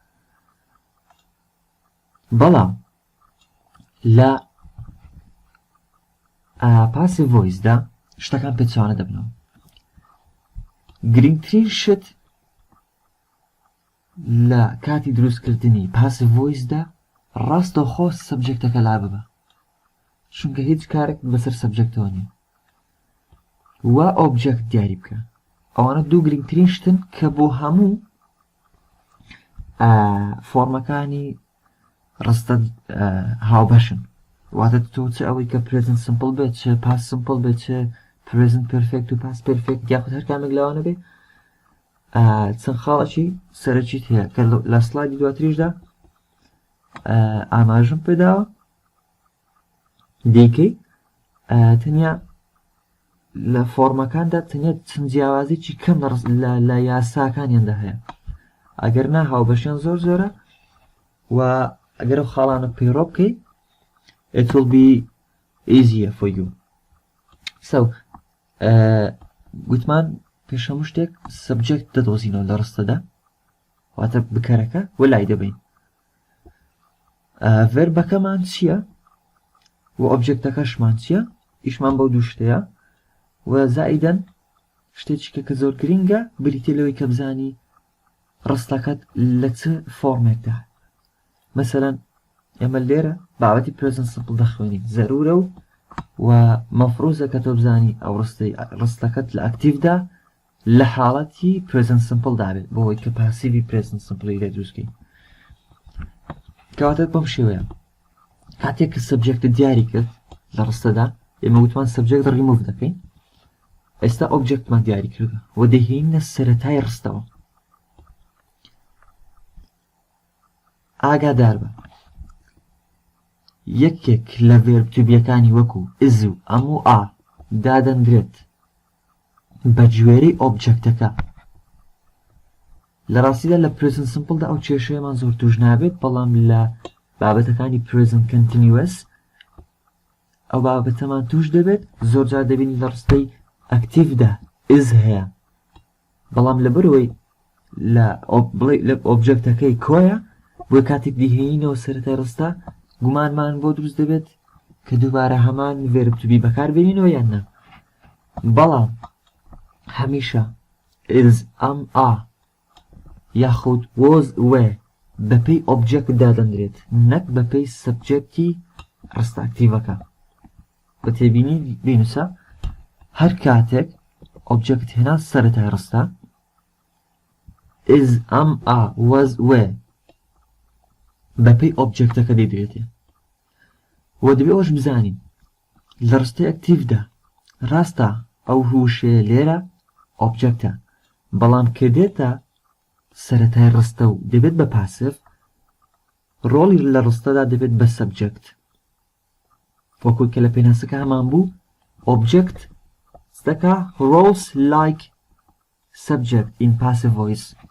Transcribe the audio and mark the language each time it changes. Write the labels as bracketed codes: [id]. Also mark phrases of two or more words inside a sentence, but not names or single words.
[ckb] بەڵام لە پاسی ڤۆیسدا شتەکان پێچوانە دەبنەوە گرنگترین شت لە کاتی دروستکردنی پاسی ڤۆیسدا ڕاستەوخۆ سەبجەکتەکە لا ببە چونکە هیچ کارێک بەسەر سەبجەکتەوە نیە وا ئۆبجێکت دیاری بکە ئەوانە دوو گرنگترین شتن کە بۆ هەموو فۆرمەکانی ڕستە هاوبەشن واتە تۆ چ ئەوەی کە [en] present simple [ckb] بێت چ [en] past simple [ckb] بێت چ [en] present perfect [ckb] و [en] past perfect [ckb] یاخود هەر کامێک لەوانە بێت چەند خاڵێکی سەرەکیت هەیە کە لە سلایدی دواتریشدا ئاماژم پێداوە دیکەی تەنیا لە فۆرمەکاندا تەنیا چەند جیاوازێکی کەم لە یاساکانیاندا هەیە ئەگەر نا هاوبەشیان زۆر زۆرە و ئەگەر ئەو خاڵانە پەیڕۆ بکەیت [en] it will be easier for you [ckb] so گوتمان پێش هەموو شتێک سەبجەکت دەدۆزینەوە لە ڕستەدا واتە بکەرەکە و لای دەبین ڤێربەکەمان چییە و ئۆبجێکتەکەشمان چییە ئیشمان بەو دوو شتەیە و زائیدەن شتێکی کە زۆر گرینگە بریتێ لەوەی کە بزانی ڕستەکەت لە چ فۆرمێکدا مەسەلەن ئێمە لێرە بابەتی [en] present simple [ckb] دەخوێنین زەرورە و مەفروزە کە تۆ بزانی ئەو ڕستەکەت لە ئەکتیڤدا لە حاڵەتی [en] present simple [ckb] دابێت بۆەوەی کە پاسیڤی [en] present simple [ckb] لێ دروستکەین کەواتە بەم شێوەیە کاتێک کە سەبجێکت دیاری کرد لە ڕستەدا ئێمە وتمان سەبجێکت ڕیموڤ دەکەین ئێستا ئۆبجێکتمان دیاری کردە و دەهێنە سەرەتای ڕستەوە ئاگادار بە یەکێک لە ڤێربتوبیەکانی وەکو ئز و ئەموو ئا دادەنرێت بە گوێرەی ئۆبجێکتەکە لە ڕاستیدا لە [en] present simple [ckb] دا ئەو کێشەیەمان زۆر توش نابێت بەڵام لە بابەتەکانی [en] present continuous [ckb] ئەو بابەتەمان توش دەبێت زۆرجار دەبینی لە ڕستەی ئەکتیڤدا ئز هەیە بەڵام لەبەرەوەی لە ئۆبجێکتەکەی کۆیە بۆ کاتێک دیهێنینەوە سەرەتای ڕستە گومانمان بۆ دروست دەبێت کە دووبارە هەمان ڤێربتوبی بەکاربێنینەوە یان نە بەڵام هەمیشە [en] is am are [ckb] یاخود [en] was were [ckb] بەپێی ئۆبجێکت دادەنرێت نەک بەپێی سەبجێکتی ڕستە ئەکتیڤەکە [ku] بتبيني بينوسا هر كاتك object هنا سرتها رستا [ckb] is [en] am a was were [ckb] بەپێی ئۆبجێکتەکە دەیدرێتێ وە دەبێ ئەوش بزانین لە ڕستەی ئەکتیڤدا ڕاستە ئەو هوشێ لێرە ئۆبجێکتە بەڵام کە دێتە سەرەتای ڕستە و دەبێت بە پاسیڤ ڕۆڵی لە ڕستەدا دەبێت بە سەبجێکت وەکو کە لە پێناسەکە هەمان بوو ئۆبجێکت دەکا [en] roles like subject in passive voice